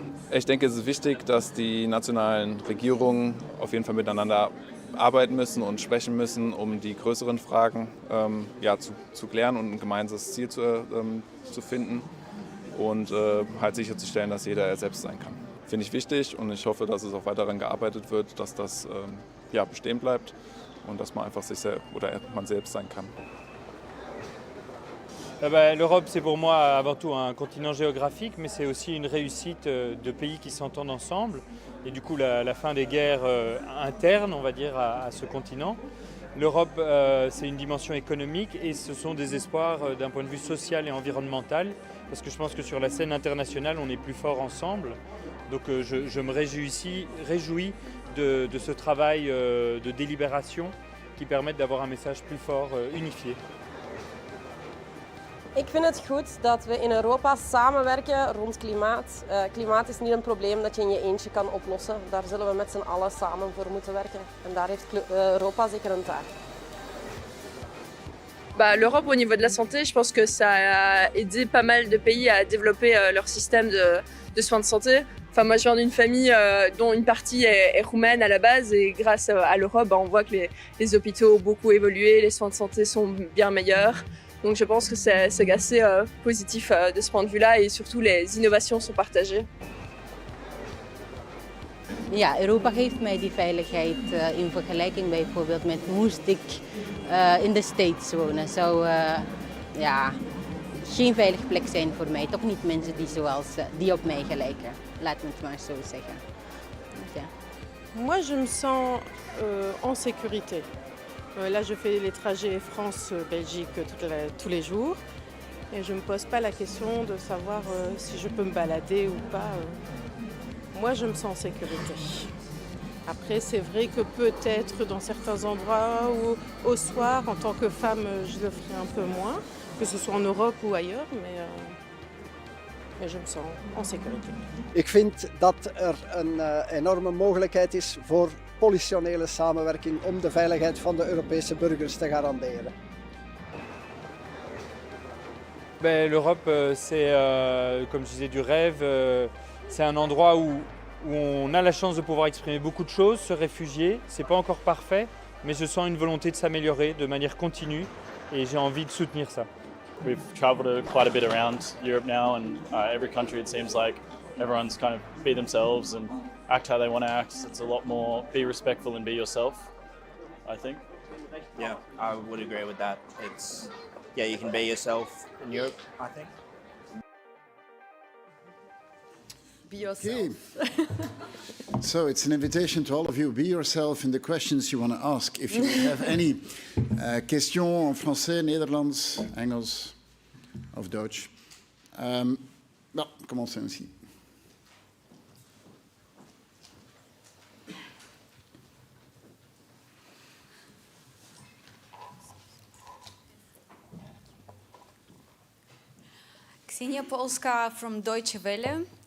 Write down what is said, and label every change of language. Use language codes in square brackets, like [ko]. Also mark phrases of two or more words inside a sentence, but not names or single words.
[de] Ich denke, es ist wichtig, dass die nationalen Regierungen auf jeden Fall miteinander arbeiten müssen und sprechen müssen, um die größeren Fragen zu klären und ein gemeinsames Ziel zu finden und halt sicherzustellen, dass jeder er selbst sein kann. Finde ich wichtig und ich hoffe, dass es auch weiter daran gearbeitet wird, dass das bestehen bleibt und dass man einfach man selbst sein kann. [fr] L'Europe, c'est pour moi avant tout un continent géographique, mais c'est aussi une réussite de pays qui s'entendent ensemble. Et du coup, la fin des guerres internes, on va dire, à ce continent. L'Europe, c'est une dimension économique et ce sont des espoirs d'un point de vue social et environnemental, parce que je pense que sur la scène internationale, on est plus fort ensemble. Donc je me réjouis de ce travail de délibération qui permettent d'avoir un message plus fort, unifié. [nl] Ik vind het goed dat we in Europa samenwerken rond klimaat. Klimaat is niet een probleem dat je in je eentje kan oplossen. Daar zullen we met z'n allen samen voor moeten werken. En daar heeft Europa zeker een taak. [fr] L'Europe au niveau de la santé, je pense que ça a aidé pas mal de pays à développer leur système de soins de santé. Enfin, moi je viens d'une famille dont une partie est roumaine à la base et grâce à l'Europe, on voit que les hôpitaux ont beaucoup évolué, les soins de santé sont bien meilleurs. Donc je pense que c'est assez positif de ce point de vue-là et surtout les innovations sont partagées. [nl] Ja, Europa geeft mij die veiligheid in vergelijking bijvoorbeeld met moest ik in de States wonen. Zou geen veilige plek zijn voor mij. Toch niet mensen die op mij gelijken. Laat me het maar zo zeggen. Ja. [fr] Moi, je me sens en sécurité. Là, je fais les trajets France-Belgique tous les jours et je ne me pose pas la question de savoir si je peux me balader ou pas. Moi, je me sens en sécurité. Après, c'est vrai que peut-être dans certains endroits ou au soir, en tant que femme, je le ferai un peu moins, que ce soit en Europe ou ailleurs, mais je me sens en sécurité. [nl] Ik vind dat een enorme mogelijkheid is voor politionele samenwerking om de veiligheid van de Europese burgers te garanderen. [fr] L'Europe, c'est, comme je disais, du rêve. C'est un endroit où on a la chance de pouvoir exprimer beaucoup de choses, se réfugier. C'est pas encore parfait, mais je sens une volonté de s'améliorer de manière continue et j'ai envie de soutenir ça. [en] We've travelled quite a bit around Europe now, and every country it seems like everyone's kind of be themselves and act how they want to act. It's a lot more be respectful and be yourself, I think. Yeah, I would agree with that. You can be yourself in Europe, I think. Be yourself. Okay. So it's an invitation to all of you. Be yourself in the questions you want to ask. If you have any questions [fr] en français, [nl] Nederlands, Engels of Dutch. [fr] Commencez aussi. [en] Ksenia Polska from Deutsche Welle.